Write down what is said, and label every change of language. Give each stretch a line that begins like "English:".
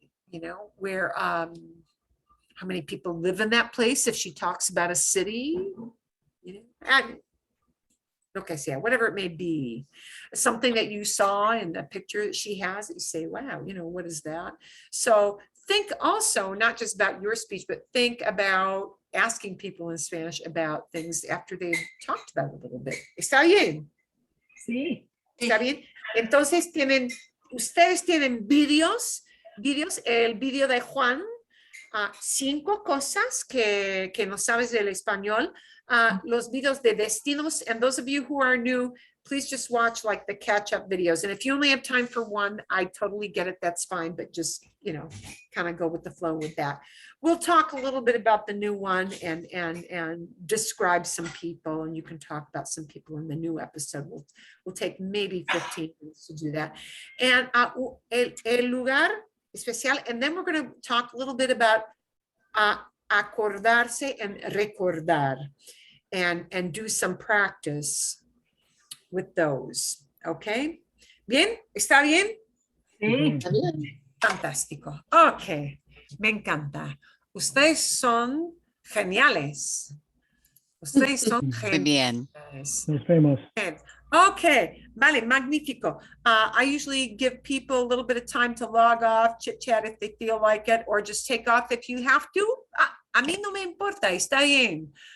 English: You know, where, how many people live in that place? If she talks about a city, you know, and okay, so yeah, whatever it may be, something that you saw in the picture that she has, that you say, wow, you know, what is that? So think also not just about your speech, but think about asking people in Spanish about things after they've talked about it a little bit.
Spanish: ¿Está bien? Sí. ¿Está bien? Entonces ustedes tienen videos, el video de Juan, 5 cosas que no sabes del español. Los videos de destinos,
English: and those of you who are new, please just watch like the catch-up videos. And if you only have time for one, I totally get it, that's fine, but just, you know, kind of go with the flow with that. We'll talk a little bit about the new one and describe some people, and you can talk about some people in the new episode. We'll take maybe 15 minutes to do that. And
Spanish: el lugar especial,
English: and then we're going to talk a little bit about acordarse and recordar, and do some practice with those.
Spanish: Okay? Bien? ¿Está bien? Sí. Está bien. Fantástico. Ok. Me encanta. Ustedes son geniales. Ustedes son Muy bien. geniales.
English: Those famous.
Spanish: Okay, vale, magnifico.
English: I usually give people a little bit of time to log off, chit chat if they feel like it, or just take off if you have to.
Spanish: A mí no me importa, está bien.